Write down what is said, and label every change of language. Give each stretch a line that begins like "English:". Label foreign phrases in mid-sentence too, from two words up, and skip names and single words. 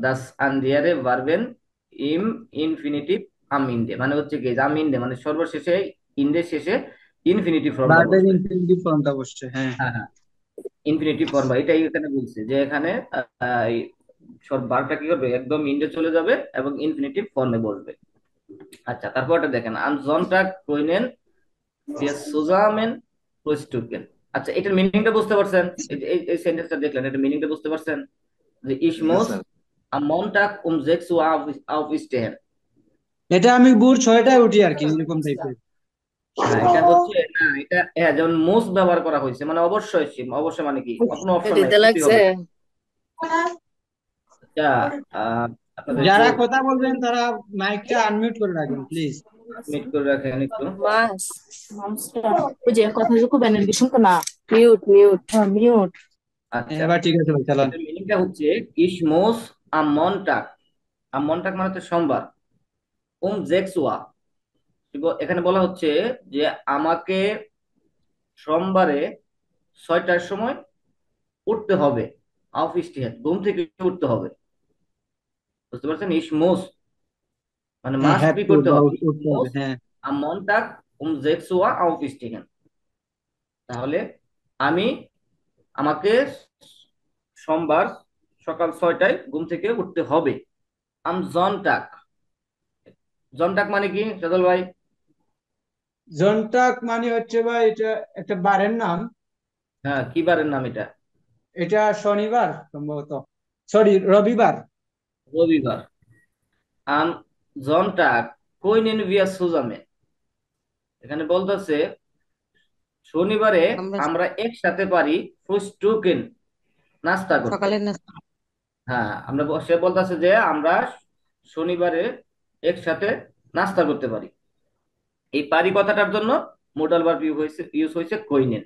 German: das andere Verben im Infinitiv am Ende,
Bangla: মানে হচ্ছে কি যে
German: am Ende
Bangla: মানে সর্বশেষে, ইন্ডে শেষে
English: infinitive form
Bangla: ভার্বের বসবে।
English: infinitive form
Bangla: বসছে, হ্যাঁ। হ্যাঁ হ্যাঁ,
English: infinitive form,
Bangla: এটাই এখানে বলছে যে এখানে এই সব ভার্বটা কি করবে, একদম ইন্ডে চলে যাবে এবং
English: infinitive form
Bangla: বসবে। আচ্ছা, তারপরটা দেখেন,
German: am Sonntag können wir zusammen frühstücken।
Bangla: আচ্ছা, এটার মিনিংটা বুঝতে পারছেন? এই সেন্টেন্সটা দেখলেন, এটার মিনিংটা বুঝতে পারছেন? যে ich ইয়েস muss স্যার।
German: am Montag um 6 Uhr aufstehen।
Bangla: এটা আমি ভোর 6টায় উঠি আর কি, এরকম টাইপের। হ্যাঁ, এটা হচ্ছে না, এটা হ্যাঁ যেমন মোস্ট ব্যবহার করা হয়েছে, মানে অবশ্যই অবশ্যই মানে কি কোনো অপশন নাই, দিতে করতেই লাগছে। হবে। আচ্ছা, আহ, আপনাদেরকে যারা কথা বলবেন তারা
English: mic unmute
Bangla: করে রাখবেন প্লিজ। মিট করে রাখেন একটু। মাস ওই যে কথাটুকু ব্যানার কি শুনতো না?
English: মিউট মিউট মিউট।
Bangla: আচ্ছা, এবার ঠিক আছে ভাই, চালান। এটার মিনিংটা হচ্ছে
German: ich muss am Montag, am Montag
Bangla: মানে হচ্ছে সোমবার,
German: um 6 Uhr,
Bangla: এখানে বলা হচ্ছে যে আমাকে সোমবারে 6টার সময় উঠতে হবে, aufstehen ঘুম থেকে উঠতে হবে। বুঝতে পারছেন?
German: ich muss
Bangla: মানে হ্যাঁ, মাস্ট হ্যাভ বি টু করতে বা হবে, উঠতে হবে, মোস হ্যাঁ।
German: am Montag um 6 Uhr aufstehen।
Bangla: তাহলে আমি আমাকে সোমবার সকাল 6টায় ঘুম থেকে উঠতে হবে।
German: am Sonntag,
Bangla: জনটাক মানে কি সদল ভাই? জন্টাক মানে হচ্ছে ভাই এটা একটা বারের নাম। হ্যাঁ, কি বারের নাম এটা? এটা শনিবার সম্ভবত, সরি রবিবার।
German: রবিবার। am Sonntag können wir zusammen,
Bangla: এখানে বলতেছে শনিবারে আমরা আমরা একসাথে পারি ফ্রুস্টুকেন নাস্তা করতে। সকালের নাস্তা। হ্যাঁ, আমরা সে বলতেছে যে আমরা শনিবারে একসাথে নাস্তা করতে পারি। এই পারি কথাটার জন্য
English: modal verb use
Bangla: হয়েছে কইনেন।